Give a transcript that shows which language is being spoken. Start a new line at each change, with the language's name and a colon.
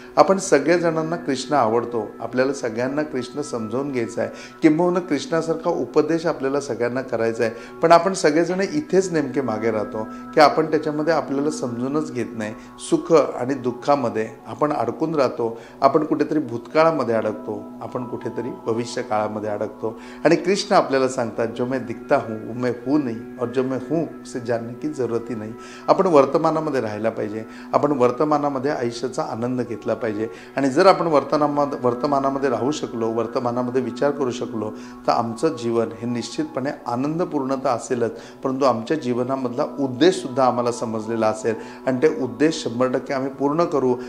Marathi: आपण सगळेजणांना कृष्ण आवडतो, आपल्याला सगळ्यांना कृष्ण समजावून घ्यायचा आहे, किंबहुना कृष्णासारखा उपदेश आपल्याला सगळ्यांना करायचा आहे. पण आपण सगळेजण इथेच नेमके मागे राहतो की आपण त्याच्यामध्ये आपल्याला समजूनच घेत नाही. सुख आणि दुःखामध्ये आपण अडकून राहतो. आपण कुठेतरी भूतकाळामध्ये अडकतो, आपण कुठेतरी भविष्य काळामध्ये अडकतो. आणि कृष्ण आपल्याला सांगतात,
Hindi: जो मैं दिखता हूँ वो मैं हूँ नहीं और जब मैं हूँ उसे जानने की जरूरत ही नहीं.
Marathi: आपण वर्तमानामध्ये राहायला पाहिजे, आपण वर्तमानामध्ये आयुष्याचा आनंद घेतला पाहिजे. आणि जर आपण वर्तमानामध्ये राहू शकलो, वर्तमानामध्ये विचार करू शकलो तर आमचं जीवन हे निश्चितपणे आनंदपूर्णता असेलच, परंतु आमच्या जीवनामधला उद्देशसुद्धा आम्हाला समजलेला असेल आणि ते उद्देश 100% आम्ही पूर्ण करू.